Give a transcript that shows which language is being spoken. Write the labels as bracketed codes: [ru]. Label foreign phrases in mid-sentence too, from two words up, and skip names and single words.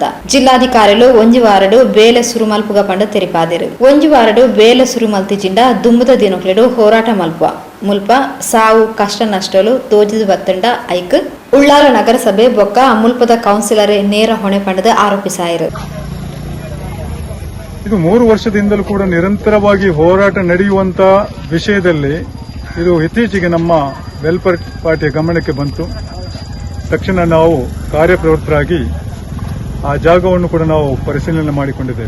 [tcy] ಜಿಲ್ಲಾಧಿಕಾರಿಗಳು ಒಂಜಿ ವಾರಡು ಬೇಲೆ ಸುರು ಮಲ್ಪುಗ ಪಂಡ ತೆರಿಪಾದಿರು. ಒಂಜಿ ವಾರಡು ಬೇಲೆ ಸುರು ಮಲ್ತಿಜಿಂಡ ದುಂಬುದ ದಿನಕ್ಲೆಡು ಹೋರಾಟ ಮುಲ್ಪ ಸಾವು ಕಷ್ಟ ನಷ್ಟಲು ತೋಜಿದು ಬತ್ತಂಡ ಐಕ್ ಉಳ್ಳಾಲ ನಗರಸಭೆ ಬೊಕ್ಕ ಮುಲ್ಪದ ಕೌನ್ಸಿಲರೇ ನೇರ ಹೊಣೆ ಪಂಡದ ಆರೋಪಿಸಾಯಿರು. [kn] ಇದು 3 ವರ್ಷದಿಂದಲೂ ಕೂಡ ನಿರಂತರವಾಗಿ ಹೋರಾಟ ನಡೆಯುವಂತ ವಿಷಯದಲ್ಲಿ ಇದು ಇತ್ತೀಚೆಗೆ ನಮ್ಮ ವೆಲ್ಫೇರ್ ಪಾರ್ಟಿಯ ಗಮನಕ್ಕೆ ಬಂತು. ತಕ್ಷಣ ನಾವು ಕಾರ್ಯಪ್ರವೃತ್ತರಾಗಿ ಆ ಜಾಗವನ್ನು ಕೂಡ ನಾವು ಪರಿಶೀಲನೆ ಮಾಡಿಕೊಂಡಿದ್ದೇವೆ.